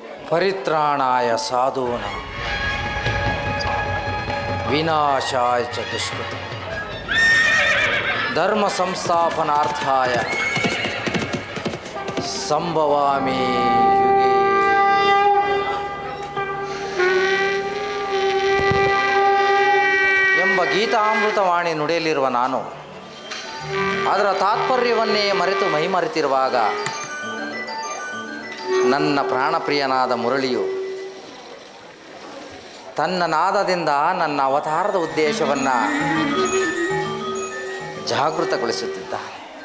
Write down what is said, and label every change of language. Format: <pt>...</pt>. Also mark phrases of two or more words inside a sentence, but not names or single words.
<sa>ಪರಿತ್ರಾಣಾಯ ಸಾಧೂನಾಂ ವಿನಾಶಾಯ ಚ ದುಷ್ಕೃತಂ ಧರ್ಮ ಸಂಸ್ಥಾಪನಾರ್ಥಾಯ ಸಂಭವಾಮಿ ಯುಗೇ.</sa> <kn>ಎಂಬ ಗೀತಾಮೃತವಾಣಿ ನುಡಿಯಲಿರುವ ನಾನು ಅದರ ತಾತ್ಪರ್ಯವನ್ನೇ ಮರೆತು ಮೈಮರೆತಿರುವಾಗ ನನ್ನ ಪ್ರಾಣಪ್ರಿಯನಾದ ಮುರಳಿಯು ತನ್ನ ನಾದದಿಂದ ನನ್ನ ಅವತಾರದ ಉದ್ದೇಶವನ್ನು ಜಾಗೃತಗೊಳಿಸುತ್ತಿದ್ದಾನೆ.</kn>